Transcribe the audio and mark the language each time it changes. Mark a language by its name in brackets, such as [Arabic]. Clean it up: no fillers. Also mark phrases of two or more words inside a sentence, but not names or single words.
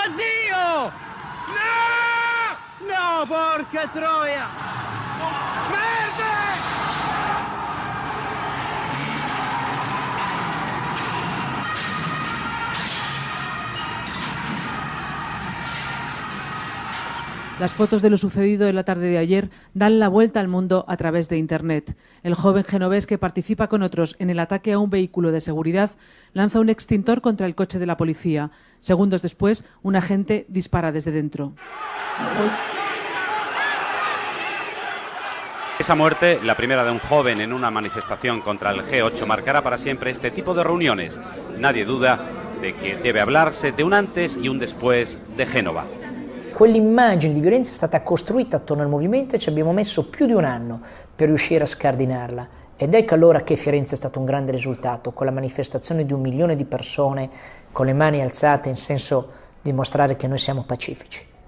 [Italian] Oddio! No! No, porca troia! Merda! [Spanish] Las fotos de lo sucedido en la tarde de ayer dan la vuelta al mundo a través de Internet. El joven genovés que participa con otros en el ataque a un vehículo de seguridad lanza un extintor contra el coche de la policía. Segundos después, un agente dispara desde dentro. Esa muerte, la primera de un joven en una manifestación contra el G8, marcará para siempre este tipo de reuniones. Nadie duda de que debe hablarse de un antes y un después de Génova. [Italian] Quell'immagine di violenza è stata costruita attorno al movimento e ci abbiamo messo più di un anno per riuscire a scardinarla. Ed ecco allora che Firenze è stato un grande risultato, con la manifestazione di 1 milione di persone con le mani alzate in senso di dimostrare che noi siamo pacifici.